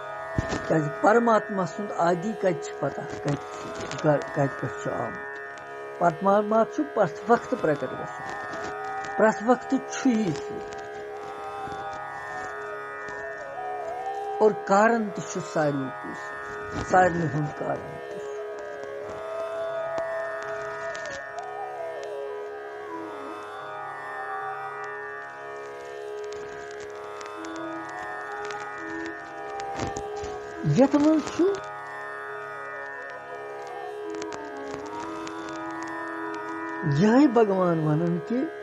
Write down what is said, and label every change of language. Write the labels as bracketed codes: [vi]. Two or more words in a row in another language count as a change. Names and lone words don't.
[ks] परमात्मा सुंद आदि कत पता कत पे आमुत परमात्मा छु प्रत वक्त प्रकट गसन प्रत वक्त छु ही और कारण छु सारनी हुंद कारण यथ मन छु यही भगवान वनन कि